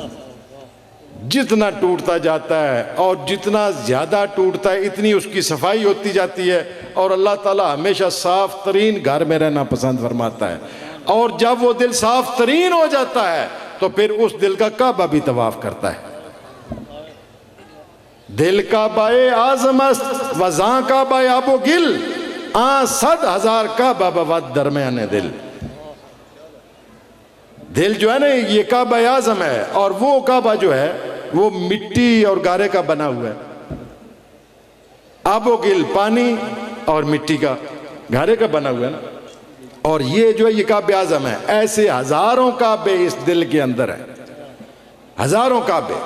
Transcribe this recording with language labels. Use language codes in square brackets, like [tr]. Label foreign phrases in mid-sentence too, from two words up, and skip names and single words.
[ur] جتنا ٹوٹتا جاتا ہے اور جتنا زیادہ ٹوٹتا ہے اتنی اس کی صفائی ہوتی جاتی ہے. اور اللہ تعالیٰ ہمیشہ صاف ترین گھر میں رہنا پسند فرماتا ہے. اور جب وہ دل صاف ترین ہو جاتا ہے تو پھر اس دل کا کعبہ بھی طواف کرتا ہے. [fa] دل کعبہ اعظم است وزاں کعبہ آب و گل, 100,000 کعبہ بود درمیان دل. [ur] دل جو ہے نا یہ کعبہ اعظم ہے, اور وہ کعبہ جو ہے وہ مٹی اور گارے کا بنا ہوا ہے. [fa] آب و گل [ur] پانی اور مٹی کا گارے کا بنا ہوا ہے نا. اور یہ جو ہے یہ کعبہ اعظم ہے. ایسے ہزاروں کعبے اس دل کے اندر ہیں, ہزاروں کعبے.